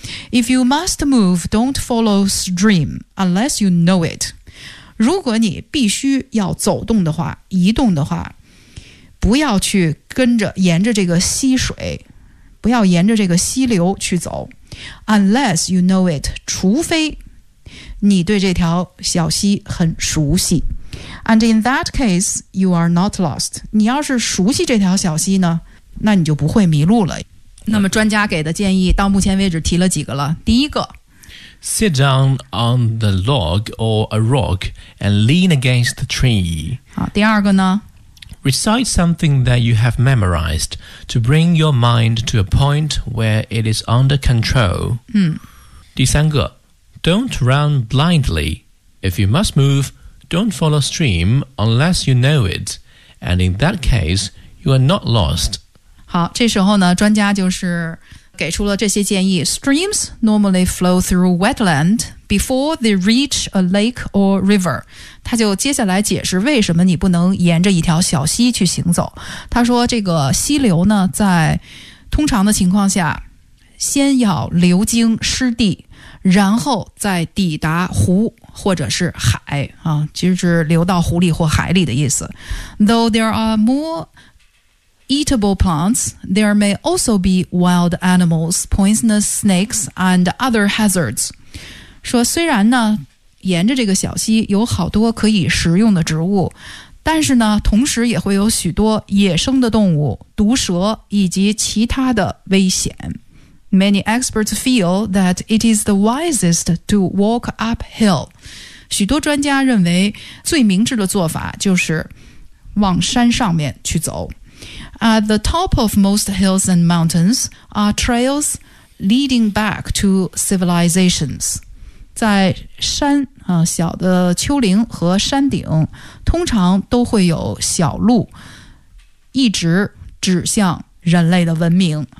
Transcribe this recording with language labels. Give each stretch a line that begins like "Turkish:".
English: If you must move, don't follow stream unless you know it。
Chinese: 如果你必须要走动的话，移动的话，不要去跟着沿着这个溪水，不要沿着这个溪流去走。
English: Unless you know it，
Chinese: 除非你对这条小溪很熟悉。
English: And in that case you are not lost，
Chinese: 你要是熟悉这条小溪呢，那你就不会迷路了。那么专家给的建议到目前为止提了几个了。第一个，
English: Sit down on the log or a rock and lean against the tree。
Chinese: 第二个呢，
English: Recite something that you have memorized to bring your mind to a point where it is under control.
Chinese: 第三个，
English: Don't run blindly. If you must move, don't follow stream unless you know it. And in that case, you are not lost.
Chinese: 好，这时候呢，专家就是给出了这些建议。
English: Streams normally flow through wetland before they reach a lake or river.
Chinese: 他就接下来解释为什么你不能沿着一条小溪去行走。他说这个溪流呢，在通常的情况下先要流经湿地，然后再抵达湖或者是海啊，就是流到湖里或海里的意思。
English: Though there are more eatable plants, there may also be wild animals, poisonous snakes, and other hazards.
Chinese: 说虽然呢，沿着这个小溪有好多可以食用的植物，但是呢，同时也会有许多野生的动物、毒蛇以及其他的危险。
English: Many experts feel that it is the wisest to walk uphill.
Chinese: 许多专家认为最明智的做法就是往山上面去走。
English: At the top of most hills and mountains are trails leading back to civilizations.
Chinese: 在山、小的丘陵和山顶通常都会有小路一直指向人类的文明。